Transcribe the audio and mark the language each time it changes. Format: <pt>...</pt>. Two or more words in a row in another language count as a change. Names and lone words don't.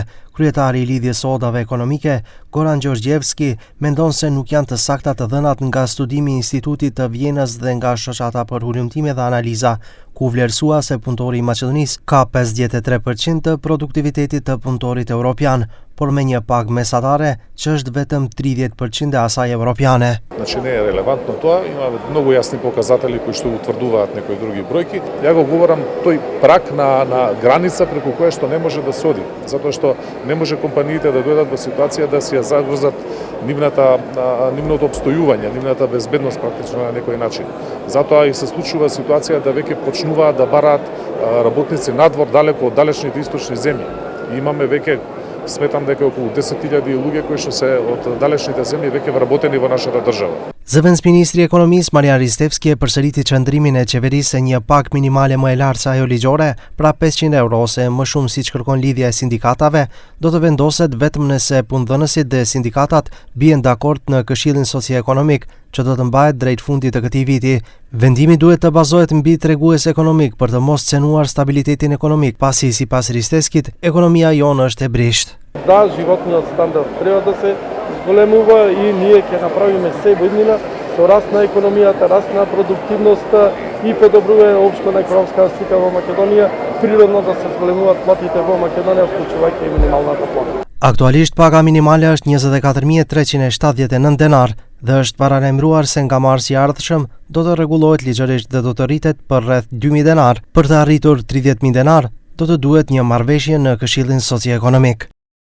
<sq>Kryetari i lidhjes së odave ekonomike, Goran Gjorgjevski, mendon se nuk janë të sakta të dhënat nga studimi i Institutit të Vjenës dhe nga shoqata për hulumtime dhe analiza, ku vlerësua se punëtori i Maqedonisë ka 53% të produktivitetit të punëtorit evropian, por me një pagë mesatare që është vetëm 30% e asaj европијане.</sq> <mk>Значи не е релевантно тоа, има многу јасни показатели кои што утврдуваат некои други бројки. Ја го говорам тој прак на граница преку која што не може да се оди, затоа што не може компаниите да дојдат во ситуација да си ја загрозат нивното обстојување, нивната безбедност практично на некој начин. Затоа и се случува ситуација да веќе почнуваат да бараат работници надвор, далеко од далечните источни земји. И имаме веќе, сметам дека околу 10.000 луѓе кои што се од далечните земји веќе вработени во нашата држава.</mk> <sq>Zëvendës Ministri i Ekonomisë Marian Ristevski e përsëriti qëndrimin e qeverisë se një pagë minimale më e lartë se ajo ligjore, pra 500 euro ose më shumë siç kërkon lidhja e sindikatave, do të vendoset vetëm nëse punëdhënësit dhe sindikatat bien dakord në Këshillin Socioekonomik, që do të mbahet drejt fundit të këtij viti. Vendimi duhet të bazohet mbi tregues ekonomik për të mos cenuar stabilitetin ekonomik, pasi sipas Ristevskit, ekonomia jonë është e brisht.</sq> <mk>Да, животниот стандард треба да се зголемува и ние ќе направиме се во иднина со раст на економијата, раст на продуктивноста и подобрување општо на економска слика во Македонија, природно да се зголемуваат платите во Македонија, вклучувајќи и минималната плата.</mk> <sq>Aktualisht paga minimale është 24.379 denar dhe është paralajmëruar se nga marsi i ardhshëm do të rregullohet ligjërisht dhe do të rritet për rreth 2.000 denar. Për të arritur 30.000 denar, do të duhet një marrëveshje në Këshillin Socioekonomik.</sq>